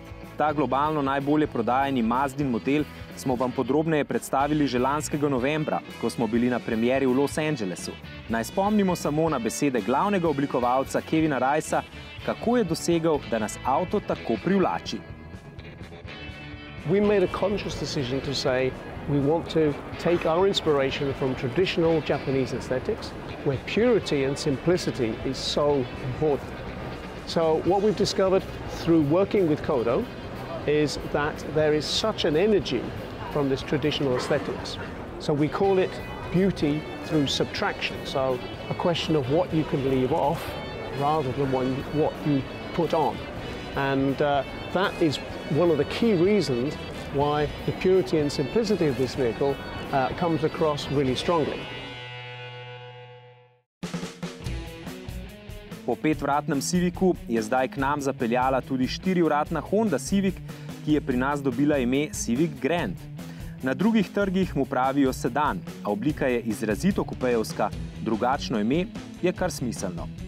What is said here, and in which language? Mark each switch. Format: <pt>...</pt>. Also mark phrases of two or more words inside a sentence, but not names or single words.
<sl>Ta globalno najbolje prodajani Mazdin model smo vam podrobneje predstavili že lanskega novembra, ko smo bili na premieri v Los Angelesu. Naj spomnimo samo na besede glavnega oblikovalca Kevina Ricea, kako je dosegel, da nas avto tako privlači.</sl> <en>We made a conscious decision to say we want to take our inspiration from traditional Japanese aesthetics, where purity and simplicity is so important. So what we've discovered through working with Kodo is that there is such an energy from this traditional aesthetics. So we call it beauty through subtraction. So a question of what you can leave off rather than what you put on. And that is one of the key reasons why the purity and simplicity of this vehicle comes across really strongly.</en> <sl>Po 5-vratnem Civicu je zdaj k nam zapeljala tudi 4-vratna Honda Civic, ki je pri nas dobila ime Civic Grand. Na drugih trgih mu pravijo sedan, a oblika je izrazito kupejevska, drugačno ime je kar smiselno.</sl>